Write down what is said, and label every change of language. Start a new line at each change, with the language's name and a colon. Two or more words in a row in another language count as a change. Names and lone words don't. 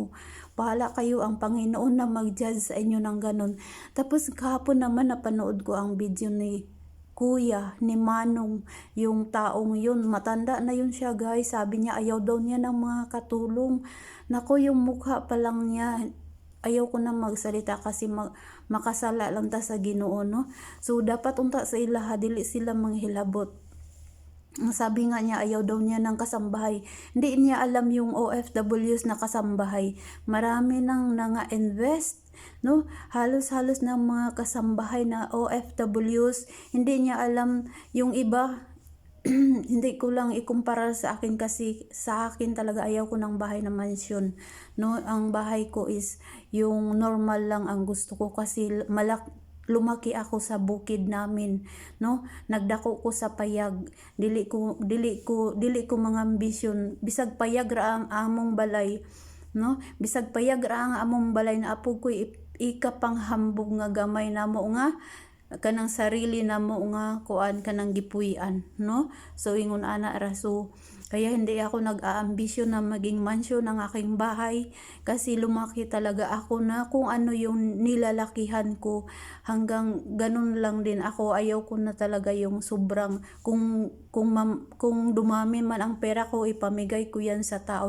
Filipino: Bahala kayo, ang Panginoon na mag-judge sa inyo ng ganun. Tapos kahapon naman napanood ko ang video ni Kuya, ni Manong, yung taong yun, matanda na yun siya guys, sabi niya ayaw daw niya ng mga katulong. Nako, yung mukha pa lang niya, ayaw ko na magsalita kasi
Cebuano: makasala lang ta sa Ginoo,
Filipino: no?
Cebuano: So dapat unta sa ilaha, dili sila manghilabot.
Filipino: Ang sabi nga niya ayaw daw niya ng kasambahay. Hindi niya alam yung OFWs na kasambahay. Marami nang nanga-invest, no? Halos-halos ng mga kasambahay na OFWs. Hindi niya alam yung iba. Hindi ko lang ikumpara sa akin kasi sa akin talaga ayaw ko ng bahay na mansion, no? Ang bahay ko is yung normal lang ang gusto ko kasi lumaki ako sa bukid namin, no?
Cebuano: Nagdako ko sa payag. Dili ko mga ambisyon bisag payag ra ang among balay, no? Bisag payag ra ang among balay na apo ko ikapanghambog nga gamay namo nga kanang sarili namo nga kuan kanang gipuy-an, no? So ingon ana ra,
Filipino: so kaya hindi ako nag-aambisyon na maging mansyon ng aking bahay kasi lumaki talaga ako na kung ano yung nilalakihan ko, hanggang ganun lang din ako. Ayaw ko na talaga yung sobrang kung dumami man ang pera ko ipamigay ko yan sa tao.